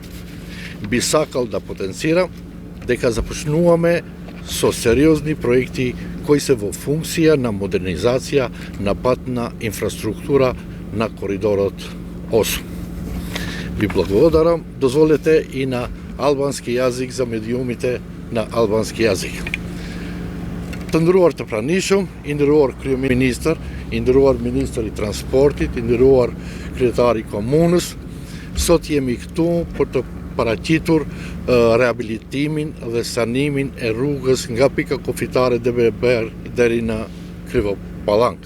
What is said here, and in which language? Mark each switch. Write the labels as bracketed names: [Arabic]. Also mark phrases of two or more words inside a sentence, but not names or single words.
[Macedonian] Би сакал да потенцирам дека започнуваме со сериозни проекти кои се во функција на модернизација на патна инфраструктура на коридорот 8. Ви благодарам, дозволете и на албански јазик за медиумите на албански јазик. [Albanian] Të nderuar të pranishëm, i nderuar kryeministër, i nderuar ministri i transportit, i nderuar kryetari i komunës, sot jemi këtu për të paraqitur rehabilitimin dhe sanimin e rrugës nga pika kufitare Devler deri në Krivopallank.